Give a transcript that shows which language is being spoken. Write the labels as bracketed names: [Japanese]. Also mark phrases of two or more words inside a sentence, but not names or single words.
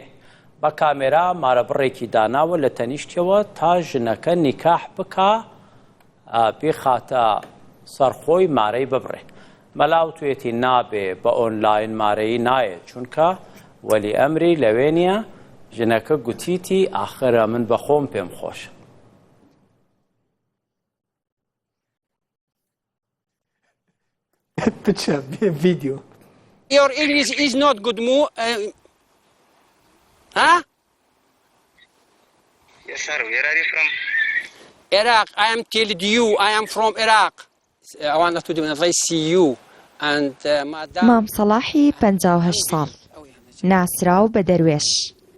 [Central Kurdish] بە کامێرا مارەبڕێکی داناوە لە تەنیشتەوە تا ژنەکە نیکاح بکا بخاتە سەرخۆی مارەی ببڕێ. مەلاو توێتی نابێ بە ئۆنلاین مارەی نایە چونکە وەلی ئەمری لەوێ نییە ژنەکە گوتیتی ئاخرە من بە خۆم پێم خۆشە. [English] Picture, video. Your English is not good, huh? Yes, sir. Where are you from? Iraq. I am telling you, I am from Iraq. I want to do an see you and [Central Kurdish] مام صلاحی 58 ساڵ ناسراو بە دەروێش